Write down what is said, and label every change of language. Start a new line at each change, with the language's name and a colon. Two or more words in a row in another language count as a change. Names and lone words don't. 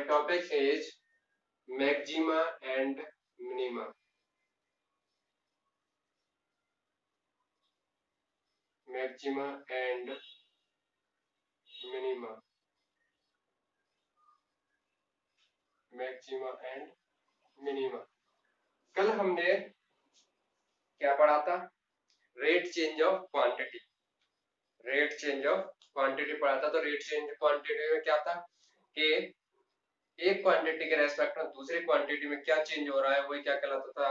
English: topic is maxima and minima. Maxima and minima. Maxima and minima.
Hindi: कल हमने क्या पढ़ा था?
English: rate change of quantity. rate change of quantity
Hindi: पढ़ा था। तो
English: rate change quantity
Hindi: में क्या था कि एक क्वांटिटी के रेस्पेक्ट में दूसरी क्वांटिटी में क्या चेंज हो रहा है, वही क्या कहलाता था?